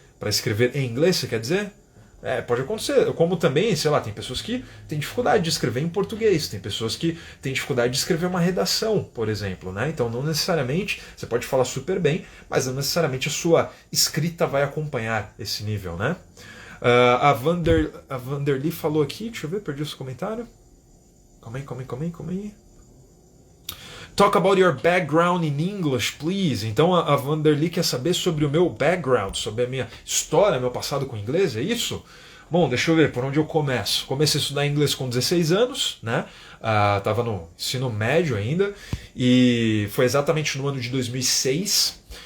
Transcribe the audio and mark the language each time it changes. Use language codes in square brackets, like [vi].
[pt] Para escrever em inglês, você quer dizer? Pode acontecer. Como também, sei lá, tem pessoas que têm dificuldade de escrever em português, tem pessoas que têm dificuldade de escrever uma redação, por exemplo, né? Então não necessariamente, você pode falar super bem, mas não necessariamente a sua escrita vai acompanhar esse nível, né? A Vanderly falou aqui, deixa eu ver, perdi o seu comentário. Calma aí. [en] Talk about your background in English, please. [pt] Então a Vanderly quer saber sobre o meu background, sobre a minha história, meu passado com inglês, é isso? Bom, deixa eu ver por onde eu começo. Comecei a estudar inglês com 16 anos, né? Tava no ensino médio ainda, e foi exatamente no ano de 2006.